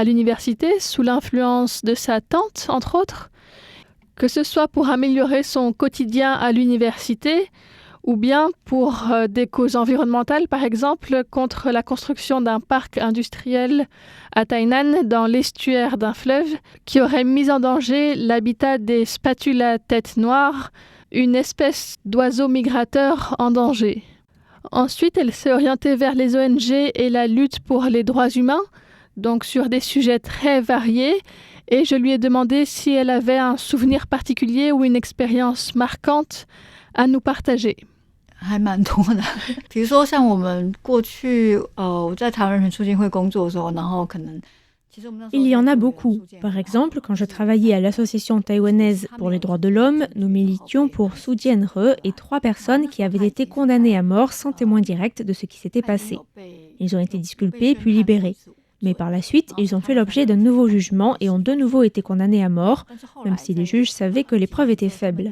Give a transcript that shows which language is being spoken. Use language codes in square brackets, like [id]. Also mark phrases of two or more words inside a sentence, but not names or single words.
[fr] l'université sous l'influence de sa tante, entre autres, que ce soit pour améliorer son quotidien à l'université ou bien pour des causes environnementales, par exemple contre la construction d'un parc industriel à Tainan dans l'estuaire d'un fleuve qui aurait mis en danger l'habitat des spatules à tête noire, une espèce d'oiseau migrateur en danger. Ensuite, elle s'est orientée vers les ONG et la lutte pour les droits humains, donc sur des sujets très variés, et je lui ai demandé si elle avait un souvenir particulier ou une expérience marquante à nous partager. [zh] 还蛮多的，比如说像我们过去，我在台湾人权促进会工作的时候，然后可能。 [fr] Il y en a beaucoup. Par exemple, quand je travaillais à l'association taïwanaise pour les droits de l'homme, nous militions pour Su Jianhe et 3 personnes qui avaient été condamnées à mort sans témoin direct de ce qui s'était passé. Ils ont été disculpés puis libérés. Mais par la suite, ils ont fait l'objet d'un nouveau jugement et ont de nouveau été condamnés à mort, même si les juges savaient que les preuves étaient faibles.